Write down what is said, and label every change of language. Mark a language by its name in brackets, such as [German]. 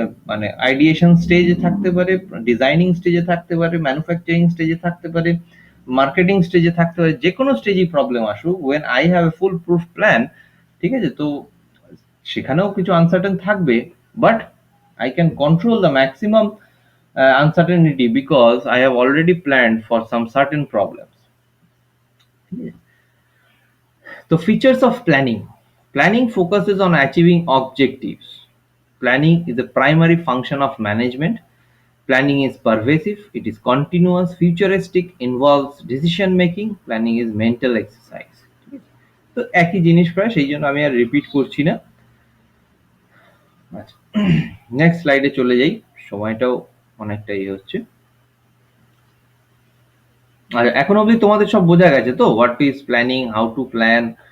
[Bangla] মানে আইডিয়েশন স্টেজে থাকতে পারে, ডিজাইনিং স্টেজে থাকতে পারে, ম্যানুফ্যাকচারিং স্টেজে থাকতে পারে, মার্কেটিং স্টেজে থাকতে পারে, যে কোনো স্টেজেই প্রবলেম আসুক, [English] when I have a foolproof plan, [Bangla] ঠিক আছে, তো সেখানেও কিছু আনসার্টেন থাকবে, but [English] I can control the maximum uncertainty because I have already planned for some certain problems. So features of planning. Planning focuses on achieving objectives. Planning is the primary function of management. Planning is pervasive, it is continuous, futuristic, involves decision making. Planning is mental exercise. [Bangla] তো একই জিনিস প্রায়, সেই জন্য আমি আর repeat করছি না। আচ্ছা, নেক্সট স্লাইডে চলে যাই, সময়টাও অনেকটা ইয়ে হচ্ছে। আর এখন অবধি তোমাদের সব বোঝা গেছে তো, [English] What is planning, how to plan?